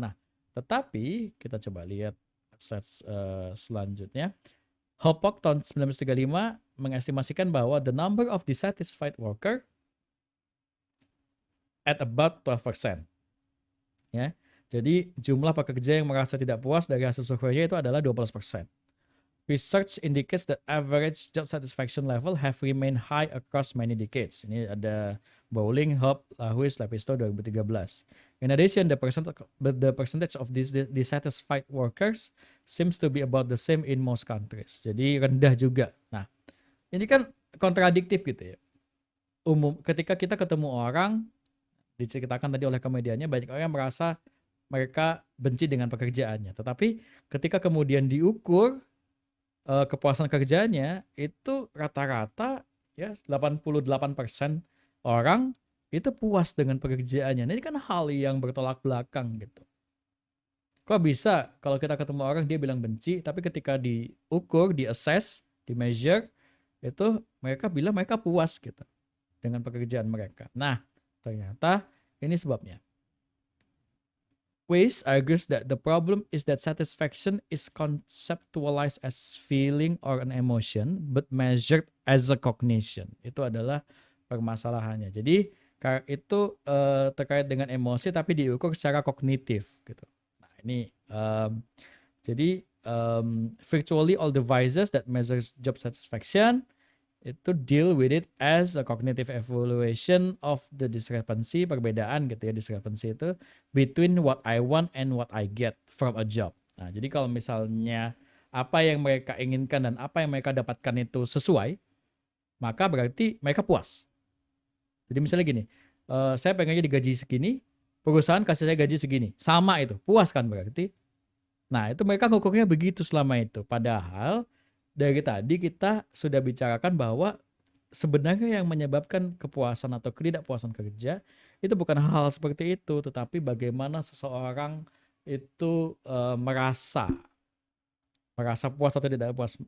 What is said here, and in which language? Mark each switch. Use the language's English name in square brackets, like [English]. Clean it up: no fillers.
[Indonesian] Nah, tetapi kita coba lihat selanjutnya. Hopok tahun 1935 mengestimasikan bahwa [English] the number of dissatisfied worker at about 12%. [Indonesian] Ya. Jadi jumlah pekerja yang merasa tidak puas dari hasil surveinya itu adalah 12%. [English] Research indicates that average job satisfaction level have remained high across many decades. [Indonesian] Ini ada Bowling, Hope, Lahuis, Lepisto 2013. [English] In addition, the percentage of these dissatisfied workers seems to be about the same in most countries. [Indonesian] Jadi rendah juga. Nah, ini kan kontradiktif gitu ya. Ketika kita ketemu orang, diceritakan tadi oleh komediannya, banyak orang yang merasa mereka benci dengan pekerjaannya. Tetapi ketika kemudian diukur kepuasan kerjanya, itu rata-rata ya 88% orang itu puas dengan pekerjaannya. Nah, ini kan hal yang bertolak belakang gitu. Kok bisa kalau kita ketemu orang dia bilang benci, tapi ketika diukur, di-assess, di-measure, itu mereka bilang mereka puas gitu dengan pekerjaan mereka. Nah, ternyata ini sebabnya. [English] Weiss argues that the problem is that satisfaction is conceptualized as feeling or an emotion, but measured as a cognition. [Indonesian] Itu adalah permasalahannya. Jadi itu terkait dengan emosi tapi diukur secara kognitif gitu. Nah, ini jadi [English] virtually all devices that measures job satisfaction itu deal with it as a cognitive evaluation of the discrepancy, [Indonesian] perbedaan gitu ya, [English] discrepancy itu between what I want and what I get from a job. [Indonesian] Nah, jadi kalau misalnya apa yang mereka inginkan dan apa yang mereka dapatkan itu sesuai, maka berarti mereka puas. Jadi misalnya gini, saya pengennya digaji segini, perusahaan kasih saya gaji segini, sama itu, puas kan berarti. Nah, itu mereka ngukurnya begitu selama itu. Padahal dari tadi kita sudah bicarakan bahwa sebenarnya yang menyebabkan kepuasan atau ketidakpuasan kerja itu bukan hal seperti itu, tetapi bagaimana seseorang itu merasa puas atau tidak puas.